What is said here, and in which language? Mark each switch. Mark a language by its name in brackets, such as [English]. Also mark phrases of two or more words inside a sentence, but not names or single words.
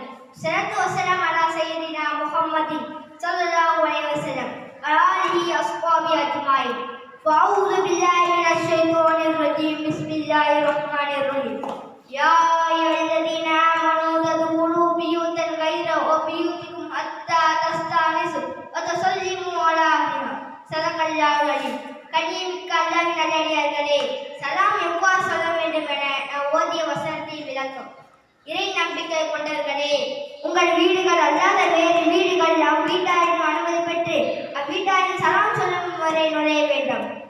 [Arabic] الصلاة والسلام على سيدنا محمد صلى الله عليه وسلم وآله أصحابه أجمعين. أعوذ بالله من الشيطان الرجيم. بسم الله الرحمن الرحيم. يا أيها الذين آمنوا تدخلوا بيوتا غير بيوتكم حتى تستأنسوا وتسلموا على أهلها. صدق الله العظيم. [Tamil] கண்ணியமிக்க அல்லாஹ்வின் நல்லடியார்களே, சலாம் எவ்வாறு சொல்ல வேண்டும் என ஓதிய வசனத்தில் விளக்கம். இறை நம்பிக்கை கொண்டவர்களே, உங்கள் வீடுகள் அல்லாத வேறு வீடுகள் அவ்வீட்டாரின் அனுமதி பெற்று அவ்வீட்டாரின் சலாம் சொல்லும் வரை நுழைய வேண்டும்.